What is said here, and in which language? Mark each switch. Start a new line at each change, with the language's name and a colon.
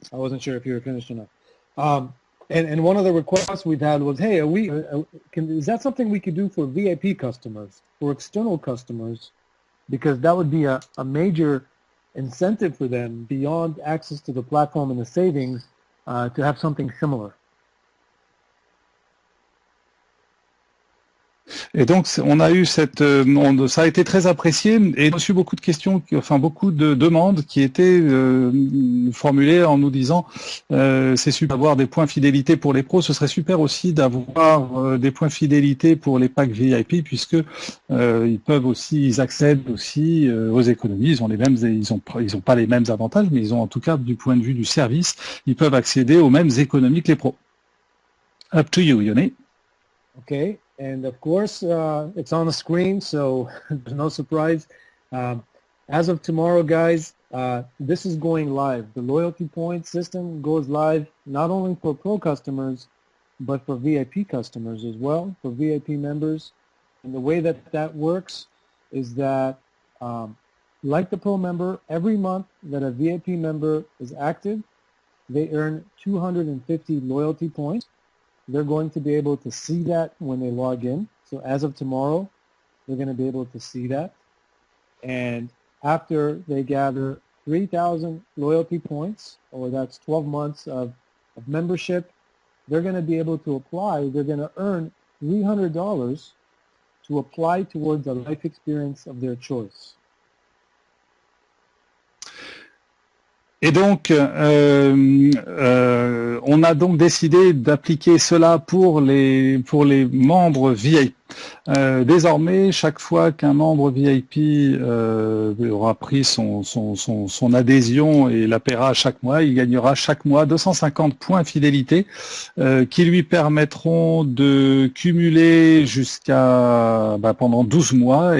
English: I wasn't sure if you were finished or not. And one of the requests we've had was, hey, is that something we could do for VIP customers, for external customers? Because that would be a major incentive for them beyond access to the platform and the savings to have something similar.
French: Et donc, on a eu ça a été très apprécié et on a reçu beaucoup de questions, beaucoup de demandes qui étaient formulées en nous disant c'est super d'avoir des points fidélité pour les pros, ce serait super aussi d'avoir des points fidélité pour les packs VIP puisque ils accèdent aussi aux économies, ils ont pas les mêmes avantages, mais ils ont en tout cas du point de vue du service, ils peuvent accéder aux mêmes économies que les pros.
English: Up to you, Yoni. Okay. And of course, it's on the screen, so there's no surprise. As of tomorrow, guys, this is going live. The loyalty point system goes live not only for Pro customers, but for VIP customers as well, for VIP members. And the way that works is that, like the Pro member, every month that a VIP member is active, they earn 250 loyalty points. They're going to be able to see that when they log in. So as of tomorrow, they're going to be able to see that. And after they gather 3,000 loyalty points, or that's 12 months of membership, they're going to be able to apply. They're going to earn $300 to apply towards a life experience of their choice.
French: Et donc, on a donc décidé d'appliquer cela pour les membres VIP, Désormais, chaque fois qu'un membre VIP aura pris son adhésion et la paiera chaque mois, il gagnera chaque mois 250 points fidélité qui lui permettront de cumuler jusqu'à pendant 12 mois.